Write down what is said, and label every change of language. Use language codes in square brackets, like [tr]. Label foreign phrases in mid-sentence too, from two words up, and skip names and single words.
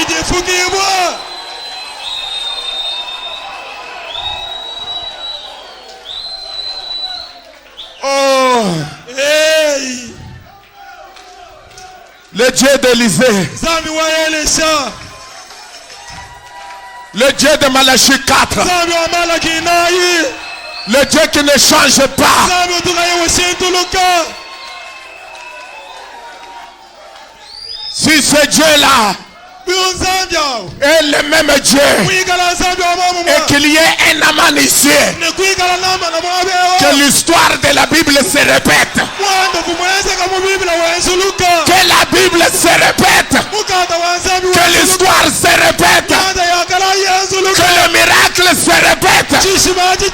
[fr] Oh, Hey, le Dieu d'Élysée, [cjk] Zambi wa Elisha, [fr] le Dieu de Malachie 4, [cjk] Zambi wa Malaki nayi, [fr] le Dieu qui ne change pas. [cjk] Zambi utukaye usintuluka. [fr] Si ce Dieu-là est le même Dieu et qu'il y ait un amant ici, que l'histoire de la Bible se répète, que la Bible se répète, que l'histoire se répète, que le miracle se répète.